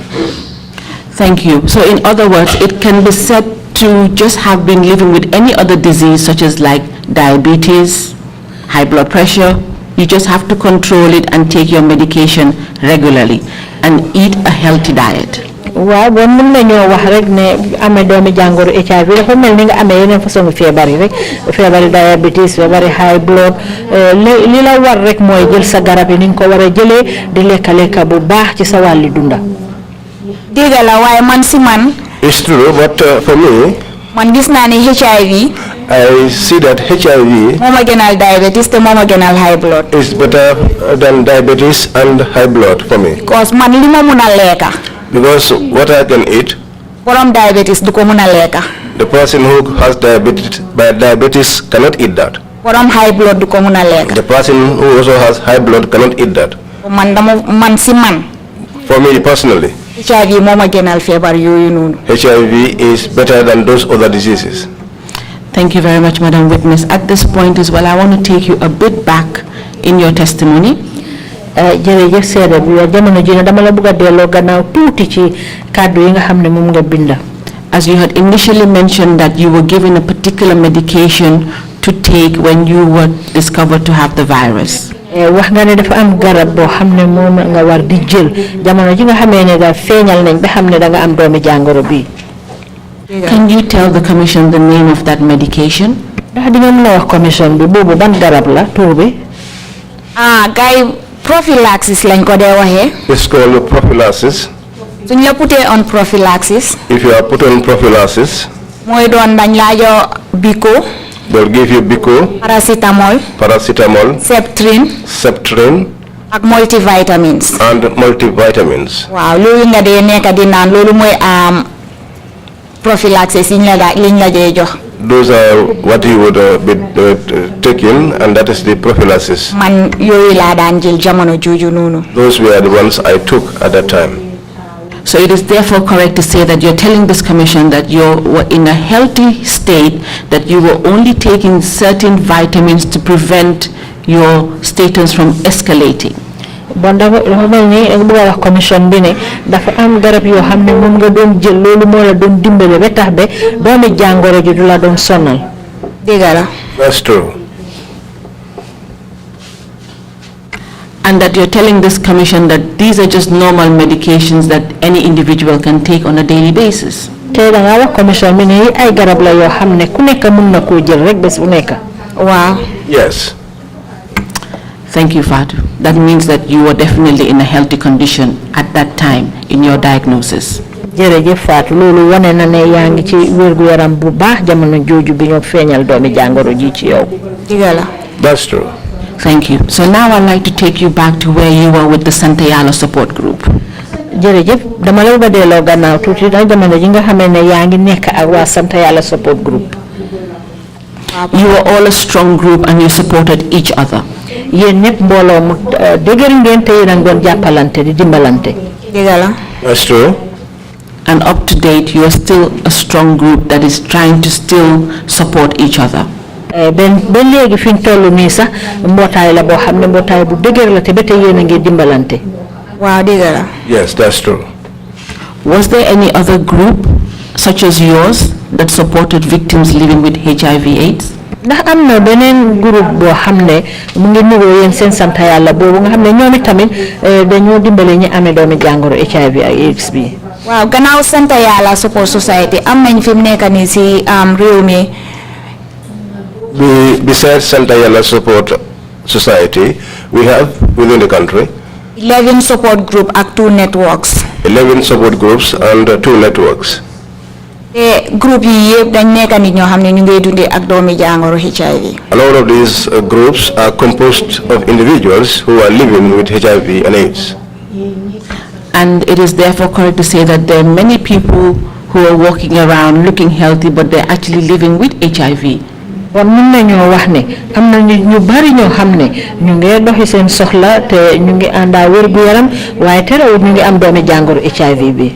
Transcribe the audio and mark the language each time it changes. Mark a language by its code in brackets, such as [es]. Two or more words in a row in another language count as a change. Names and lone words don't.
[en] Thank you. So in other words, it can be said to just have been living with any other disease such as like diabetes, high blood pressure. You just have to control it and take your medication regularly and eat a healthy diet. [wo] waaw bon mën nañoo wax rek ne amee doomi jàngoro HIV dafa mel ni nga amee yeneen façon feebar yi rek feebari diabetes feebari [en] high blood [wo] li la war rek mooy jël sa garab yi ni nga ko war a jëlee di lekka bu baax ci sa wàlli dunda. dégg la waaye man si man. [en] It's true, but for me, [wo] man gis naa ne HIV. [en] I see that HIV [wo] moo ma gënal diabetes te moo ma gënal [en] high blood. is better than diabetes and high blood for me. [wo] because man li ma mun a lekka. [en] Because what I can eat, [wo] borom diabetes du ko mun a lekka. [en] the person who has diabetes cannot eat that. [wo] borom [en] high blood [wo] du ko mun a lekka. [en] The person who also has high blood cannot eat that. [wo] man si man. [en] For me personally, [wo] HIV moo ma gënal feebar yooyu noonu. [en] HIV is better than those other diseases. Thank you very much, Madam Witness. At this point as well, I want to take you a bit back in your testimony. [wo] jërëjëf seede bi jamono ji ne dama la bëgg a delloo gannaaw tuuti ci kàddu yi nga xam ne moom nga binda. [en] As you had initially mentioned that you were given a particular medication to take when you were discovered to have the virus. [wo] wax nga ne dafa am garab boo xam ne moom nga war di jël jamono ji nga xamee ne daal feeñal nañ ba xam ne da nga am doomi jàngoro bi. [en] Can you tell the commission the name of that medication? [wo] ndax di nga mën a wax commission bi boobu ban garab la tur bi. gars prophylaxis lañ ko dee waxee. [en] It's called prophylaxis. [wo] suñ la putee [en] on prophylaxis. If you are put on prophylaxis, [wo] mooy doon dañ laa jox Bico. [en] they'll give you Bico, paracetamol. Septrin, [wo] ak multivitamins. [en] and multivitamins. [wo] waaw loolu nga dee nekk di naan loolu mooy prophylaxis liñ la dee jox. [en] Those are what you would be taking, and that is the prophylaxis. [wo] man yooyu laa daan jël jamono jooju noonu. [en] Those were the ones I took at that time. So it is therefore correct to say that you're telling this commission that you were in a healthy state, that you were only taking certain vitamins to prevent your status from escalating. [wo] bon dafa mel ni bëgg a wax commission bi ne dafa am garab yoo xam ne moom nga doon jël loolu moo la doon dimbale ba tax ba doomi jàngoro ji du la doon sonal. dégg la. [en] That's true. And that you're telling this commission that these are just normal medications that any individual can take on a daily basis. [wo] te da nga wax commission bi ne ay garab la yoo xam ne ku nekk mën na koo jël rek bés bu nekk. [en] Wow. Yes. Thank you, Fatou. That means that you were definitely in a healthy condition at that time in your diagnosis. [wo] jërëjëf Fatou loolu wane na ne yaa ngi ci wérgu yaram bu baax jamono jooju bi ñoo feeñal doomi jàngoro ji ci yow. [en] That's true. Thank you. So now I'd like to take you back to where you were with the Santa Yala support group. [wo] jërëjëf dama lay ba delloo gannaaw tuuti nag jamono ji nga xamee ne yaa ngi nekk ak waa Santa Yala [en] support group. You were all a strong group and you supported each other. [wo] yéen ñëpp mbooloo mu dëgër ngeen te yéen a ngi doon jàppalante di dimbalante. [en] That's true. And up to date, you are still a strong group that is trying to still support each other. [wo] Ben léegi fi ñu toll nii sax mbootaay la boo xam ne mbootaay bu dëgër la te ba tey yéen a ngi dimbalante. Waaw dëgg la. [en] Yes, that's true. Was there any other group such as yours that supported victims living with HIV/AIDS? [wo] ndax am na beneen groupe boo xam ne mu ngi niroo yéen seen sant yàlla boobu nga xam ne ñoom itamit dañoo dimbale ñi amee doomi jàngoro HIV ak AIDS bi. waaw gannaaw sant yàlla [en] support society [wo] am nañ fi mu nekk nii si réew mi. [en] Besides Santa Yala Support Society, we have within the country 11 support group ak 2 networks. 11 support groups and 2 networks. [wo] te group yi yëpp dañ nekk nit ñoo xam ne ñu ngi dundee ak doomi jàngoro HIV. [en] A lot of these groups are composed of individuals who are living with HIV and AIDS. And it is therefore correct to say that there are many people who are walking around looking healthy, but they're actually living with HIV. [wo] kon mën nañoo wax ne am na ñu bari ñoo xam ne ñu ngi doxi seen soxla te ñu ngi àndaa wér gu yaram waaye terewul ñu ngi am doomi jàngoro HIV bi.